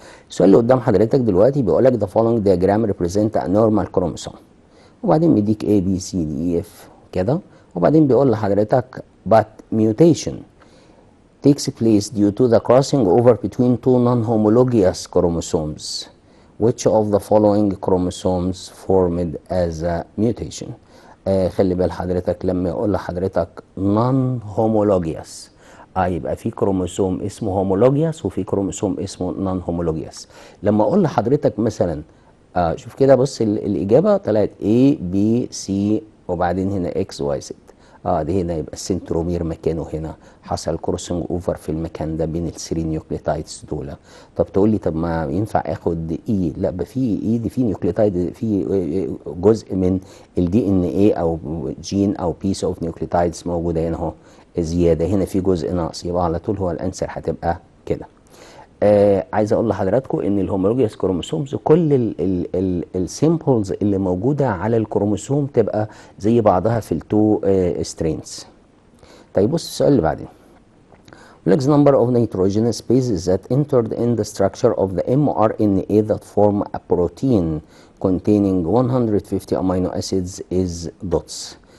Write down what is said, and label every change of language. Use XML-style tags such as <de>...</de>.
<ar>السؤال اللي قدام حضرتك دلوقتي بيقول لك</ar> <en>the following diagram represent a normal chromosome، وبعدين بيديك A B C D E F</en> <ar>كده، وبعدين بيقول لحضرتك</ar> <en>but mutation takes place due to the crossing over between two non-homologous chromosomes. Which of the following chromosomes formed as a mutation؟</en> <ar>خلي بال حضرتك لما يقول لحضرتك non-homologous، يبقى في كروموسوم اسمه هومولوجيوس وفي كروموسوم اسمه نون هومولوجيوس. لما اقول لحضرتك مثلا شوف كده، بص الاجابه طلعت A B C وبعدين هنا X Y Z. دي هنا يبقى السنترومير مكانه هنا، حصل كروسنج اوفر في المكان ده بين الثري نيوكليوتايدز دول. طب تقول لي طب ما ينفع اخد اي؟ لا، في اي دي في نيوكليوتايد، في جزء من الدي ان ايه او جين او بيس اوف نيوكليوتايدز موجوده هنا اهو زياده، هنا في جزء ناقص، يبقى على طول هو الانسر هتبقى كده. عايز اقول لحضراتكم ان الهومولوجيوس كروموسومز كل السيمبلز اللي موجوده على الكروموسوم تبقى زي بعضها في التو سترينز. طيب بص السؤال اللي بعدين،</ar> <en>the number of nitrogenous bases that entered in the structure of the mRNA that form a protein containing 150 amino acids is dots.</en>